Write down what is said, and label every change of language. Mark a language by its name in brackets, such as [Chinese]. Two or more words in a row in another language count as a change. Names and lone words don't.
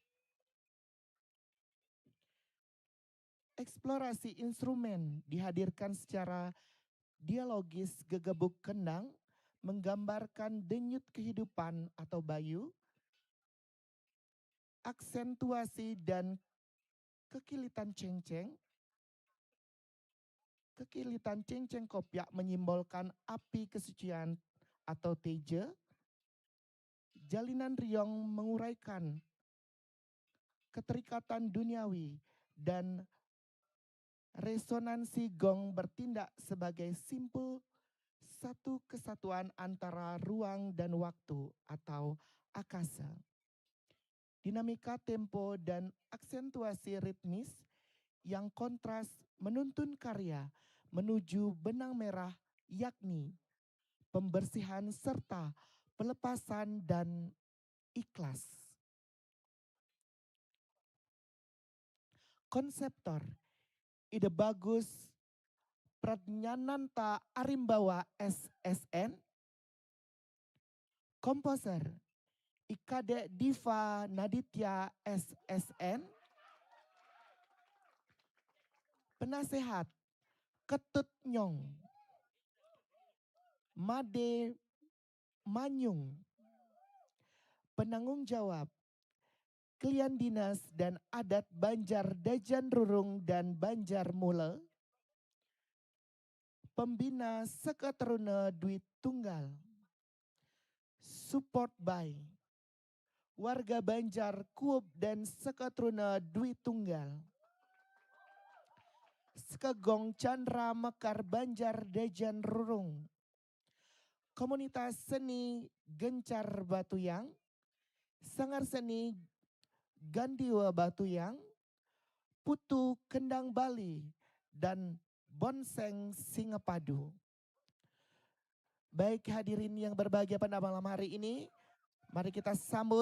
[Indonesian] Eksplorasi instrumen dihadirkan secara dialogis gegebuk kendang, menggambarkan denyut kehidupan atau bayu, aksentuasi dan kekilitan cengceng. Kekilitan cengceng kopyak menyimbolkan api kesucian atau teja. Jalinan riong menguraikan keterikatan duniawi dan resonansi gong bertindak sebagai simpul satu kesatuan antara ruang dan waktu atau akasa. Dinamika tempo dan aksentuasi ritmis yang kontras menuntun karya menuju benang merah, yakni pembersihan serta pelepasan dan ikhlas. Konseptor Ide Bagus Pradnyananta Arimbawa SSN. Komposer Ikade Diva Naditya SSN. Penasehat Ketut Nyong, Made Manyung. Penanggung jawab Klien Dinas dan Adat Banjar Dajan Rurung dan Banjar Mule. Pembina Seketeruna Dwi Tunggal. [English] Support by [Indonesian] warga Banjar Kuub dan Seketeruna Dwi Tunggal. Sekegong Chandra Mekar Banjar Dajan Rurung. Komunitas Seni Gencar Batuyang. Sanggar Seni Gandiwa Batuyang, Putu Kendang Bali, dan Bonseng Singapadu. Baik hadirin yang berbahagia pada malam hari ini, mari kita sambut.